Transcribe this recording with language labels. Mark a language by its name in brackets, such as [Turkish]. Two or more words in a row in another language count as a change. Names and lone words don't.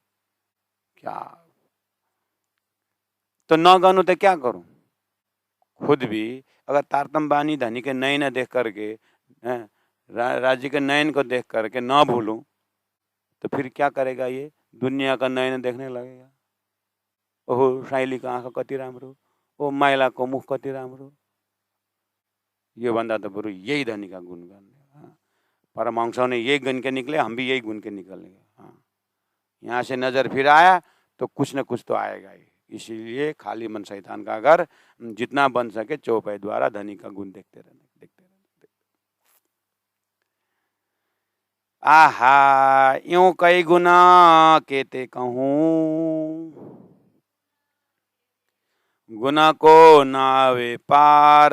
[Hindi] क्या तो न गनु तो क्या करूं? खुद भी अगर तारतम बानी धनी के नयन देख करके, राज्य के नयन को देख करके न भूलूं, तो फिर क्या करेगा? ये दुनिया का नयन देखने लगेगा। [Nepali] ओहो साइली का आँखा कति राम्रो, ओ माइला को मुख कति राम्रो। यो भन्दा तो बरु यही धनी का गुण गर्ने। [Hindi] परमहंसों ने यही गुण के निकले, हम भी यही गुण के निकलेंगे। हाँ, यहाँ से नजर फिर आया तो कुछ न कुछ तो आएगा ही। इसीलिए खाली मन शैतान का घर, जितना बन सके चौपाई द्वारा धनी का गुण देखते रहने, देखते रहने। आहा यूं कई गुना केते कहूँ, गुना को नावे पार,